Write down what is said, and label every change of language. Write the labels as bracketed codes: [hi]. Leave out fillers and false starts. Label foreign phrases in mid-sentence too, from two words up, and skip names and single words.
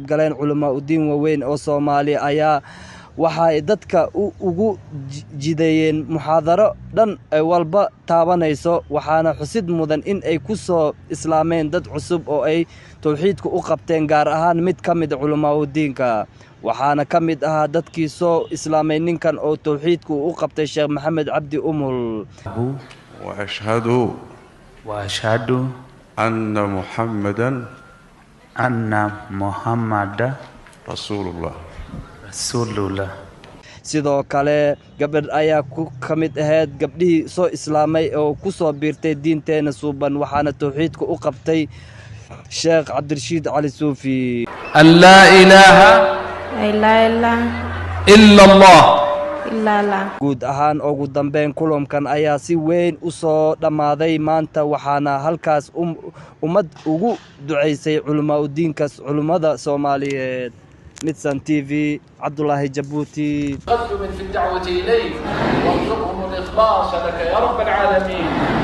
[so] galeen culimo u diin waaweyn oo Soomaali ayaa waxa ay dadka ugu jideeyeen muxaadaro dhan ay walba taabanayso waxaana xusid mudan in ay ku soo islaameen dad cusub oo ay tawxiidku u qabteen gaar ahaan mid ka mid culimo diinka waxaana ka mid ah dadkii soo islaamay ninkan oo tawxiidku u qabtay Sheekh Maxamed Cabdi Umul [ar] وأشهد أن محمدا رسول الله [so] sidoo kale gabadh ayaa ka mid ahayd gabdhihii soo islaamay oo ku soo biirtay diinteena suuban waxaana tawxiidku u qabtay Sheekh Cabdirashiid Cali Suufi [ar] لا إله إلا الله [so] guud ahaan ugu dambeyn kulankan ayaa si weyn u soo dhamaaday maanta waxaana halkaas ummad ugu duceysay culimada Soomaaliyeed ميدسان TV عبد الله جبوتي [ar] قدم في الدعوة إليك وارزقهم الإخلاص لك يا رب العالمين.